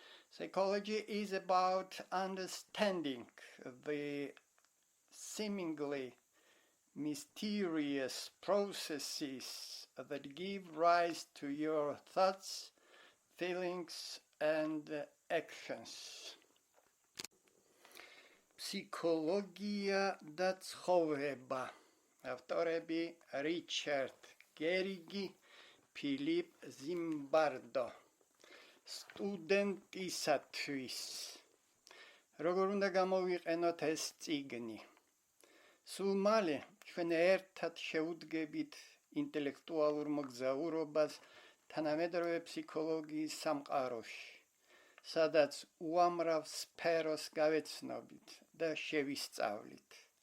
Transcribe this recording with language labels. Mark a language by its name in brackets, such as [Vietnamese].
[English] Psychology is about understanding the seemingly mysterious processes that give rise to your thoughts, feelings, and actions. [Georgian] Ფსიქოლოგია და ცხოვრება. ავტორები R.Gerrig Ph.Zimbardo. სტუდენტისათვის. როგორ უნდა გამოვიყენოთ ეს წიგნი? სულ მალე ჩვენ ერთად შევუდგებით ინტელექტუალურ მოგზაურობას თანამედროვე ფსიქოლოგიის სამყაროში, სადაც უამრავ სფეროს გავეცნობით და შევისწავლით.